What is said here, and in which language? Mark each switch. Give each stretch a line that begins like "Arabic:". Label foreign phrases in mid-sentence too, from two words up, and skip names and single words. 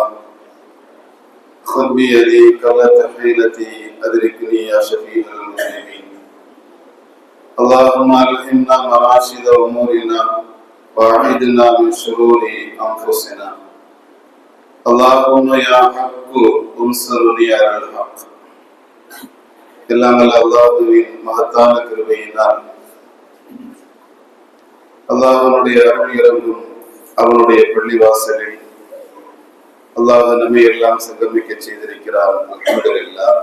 Arabic: خذ بيدي قبل حيلتي أدركني يا شفيع المسلمين. اللهم ألهمنا مراشد أمورنا وأعذنا من شرور أنفسنا. اللهم يا حق انصرني على الحق.
Tamil: எல்லாம் அல்லாஹ்வின் மகத்தான கிருபையினால் அல்லாஹ்வுடைய அருள் இறங்கும் அவனுடைய பள்ளிவாசலில் அல்லாஹ் நம்மை எல்லாம் சங்கமிக்க செய்திருக்கிறார். அல்ஹம்துலில்லாஹ்.